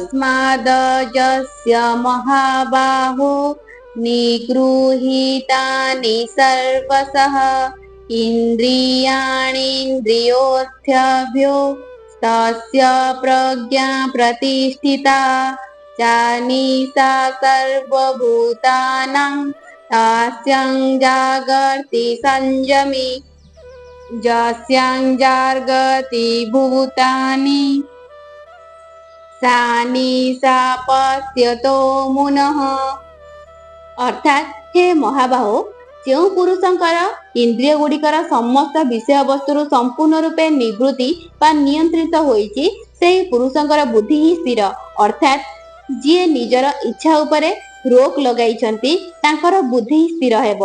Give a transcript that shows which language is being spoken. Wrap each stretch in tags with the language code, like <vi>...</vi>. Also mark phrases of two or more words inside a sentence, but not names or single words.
<sa>ତସ୍ମାଦଯସ୍ୟ ମହାବାହୋ ନିଗୃହୀତାନି ସର୍ବଶଃ ଇନ୍ଦ୍ରିୟାଣୀନ୍ଦ୍ରିୟୋର୍ଥଭ୍ୟೋ ତସ୍ୟ ପ୍ରଜ୍ଞା ପ୍ରତିଷ୍ଠିତା ଚାନିଶା ସର୍ବଭୂତାନାଂ तस्यां जागर्ति संयमी यस्यां जागर्ति भूतानि सा निशा पश्यतो मुनः।</sa> <or>ଅର୍ଥାତ୍ ହେ ମହାବାହୋ, ଯେଉଁ ପୁରୁଷଙ୍କର ଇନ୍ଦ୍ରିୟ ଗୁଡ଼ିକର ସମସ୍ତ ବିଷୟବସ୍ତୁରୁ ସମ୍ପୂର୍ଣ୍ଣ ରୂପେ ନିବୃତ୍ତି ବା ନିୟନ୍ତ୍ରିତ ହୋଇଛି, ସେହି ପୁରୁଷଙ୍କର ବୁଦ୍ଧି ହିଁ ସ୍ଥିର। ଅର୍ଥାତ୍ ଯିଏ ନିଜର ଇଚ୍ଛା ଉପରେ ରୋକ ଲଗାଇଛନ୍ତି ତାଙ୍କର ବୁଦ୍ଧି ସ୍ଥିର ହେବ।</or>